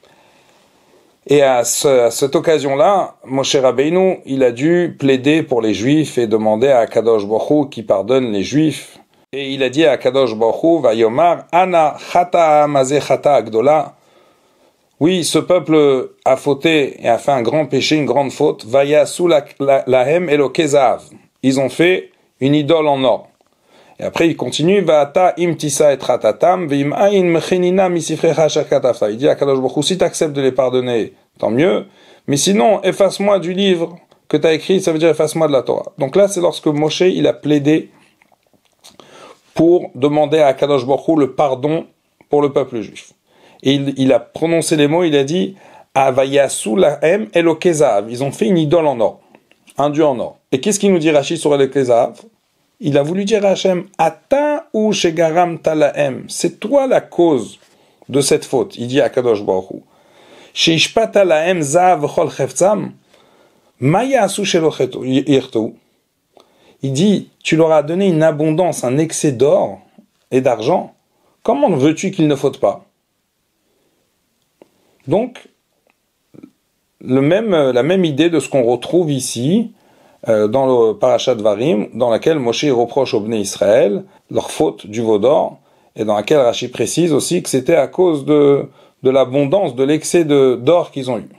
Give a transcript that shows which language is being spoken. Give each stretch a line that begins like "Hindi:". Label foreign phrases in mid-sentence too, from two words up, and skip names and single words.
French: Et à cette occasion-là, Moshe Rabbeinu, il a dû plaider pour les Juifs et demander à Akadosh Baruch Hu qui pardonne les Juifs. Et il a dit à Akadosh Baruch Hu,
Hebrew: ויאמר אנא חטא העם הזה חטאה גדולה.
French: Oui, ce peuple a fauté et a fait un grand péché, une grande faute.
Hebrew: ויעשו להם אלהי זהב.
French: Ils ont fait une idole en or. Et après, il continue,
Hebrew: ועתה אם תשא חטאתם ואם אין מחני נא מספרך אשר כתבת.
French: Il dit à Kadosh Baruch Hu, si tu acceptes de les pardonner, tant mieux. Mais sinon, efface-moi du livre que tu as écrit, ça veut dire efface-moi de la Torah. Donc là, c'est lorsque Moshe, il a plaidé pour demander à Kadosh Baruch Hu le pardon pour le peuple juif. Et il a prononcé les mots, il a dit,
Hebrew: ויעשו להם אלהי זהב.
French: Ils ont fait une idole en or. Un dieu en or. Et qu'est-ce qu'il nous dit Rashi sur elokezav? Il a voulu dire à Hachem,
Hebrew: אתה הוא שגרמת להם,
French: c'est toi la cause de cette faute. Il dit à Kadosh Baruch Hu,
Hebrew: שהשפעת להם זהב כל חפצם מה יעשו שלא יחטאו.
French: Il dit, tu leur as donné une abondance, un excès d'or et d'argent. Comment veux-tu qu'ils ne fautent pas? Donc, la même idée de ce qu'on retrouve ici, dans le parashat Dvarim, dans laquelle Moshe reproche aux Bnei Israël leur faute du veau d'or, et dans laquelle Rashi précise aussi que c'était à cause de l'abondance, de l'excès d'or qu'ils ont eu.